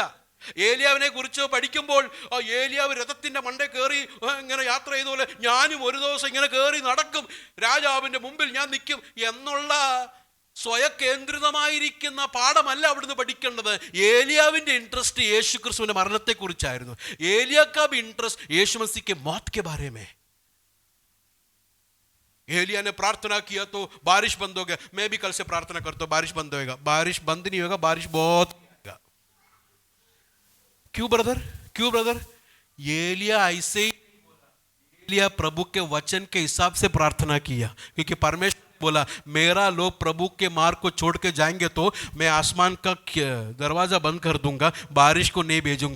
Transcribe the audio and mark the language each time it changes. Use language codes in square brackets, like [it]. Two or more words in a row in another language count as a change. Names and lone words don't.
[ml] ഏലിയാവിനെ കുറിച്ച് പഠിക്കുമ്പോൾ ഏലിയാവ് രഥത്തിന്റെ മണ്ടേ കയറി ഇങ്ങനെ യാത്ര ചെയ്ത പോലെ ഞാനും ഒരു ദിവസം ഇങ്ങനെ കയറി നടക്കും, രാജാവിന്റെ മുമ്പിൽ ഞാൻ നിൽക്കും എന്നുള്ള സ്വയകേന്ദ്രിതമായിരിക്കുന്ന പാഠമല്ല അവിടുന്ന് പഠിക്കേണ്ടത്. ഏലിയാവിന്റെ ഇൻട്രസ്റ്റ് യേശു ക്രിസ്തുവിന്റെ മരണത്തെ കുറിച്ചായിരുന്നു. [hi] ഏലിയാ കാ भी इंटरेस्ट यीशु मसीह के मौत के बारे में. एलिया ने प्रार्थना किया तो बारिश बंद हो गया. मैं भी कल से प्रार्थना करता हूं बारिश बंद होएगा. बारिश बंद नहीं होगा, बारिश बहुत होगा. क्यों ब्रदर? क्यों ब्रदर? एलिया ऐसे ही, एलिया प्रभु के वचन के हिसाब से प्रार्थना किया, क्योंकि परमेश्वर बोला, मेरा लोग प्रभु के मार्ग को छोड़ के जाएंगे तो मैं आसमान का दरवाजा बंद कर दूंगा, बारिश को नहीं भेजूंगा।